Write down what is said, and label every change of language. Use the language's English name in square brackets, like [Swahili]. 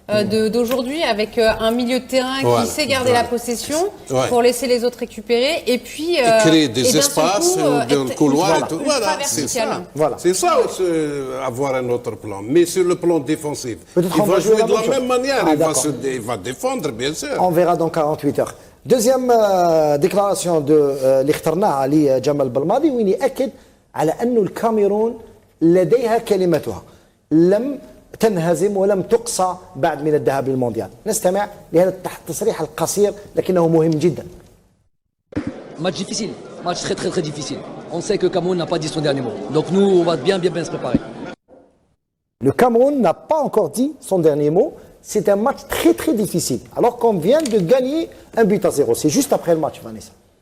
[French] D'aujourd'hui avec un milieu de terrain qui sait garder la possession pour laisser les autres récupérer et puis créer des espaces dans le couloir et tout. Voilà, c'est ça. Voilà. C'est ça avoir un autre plan. Mais sur le plan défensif, il va jouer de la même manière. Il va défendre, bien sûr. On verra dans 48 heures. [Arabic] Deuxième déclaration اللي اخترناها علي جمال بلماضي وين يأكد على أنه الكاميرون لديها كلمتها لم تنهزم ولم تقصى بعد من الذهاب للمونديال. نستمع لهذا التصريح القصير لكنه مهم جدا. [French] Match difficile, match très très très difficile. On sait que le Cameroun n'a pas dit son dernier mot. Donc nous, on va bien se préparer. Le Cameroun n'a pas encore dit son dernier mot. C'est un match très très difficile. Alors qu'on vient de gagner un but à 0. C'est juste après le match, Vanessa.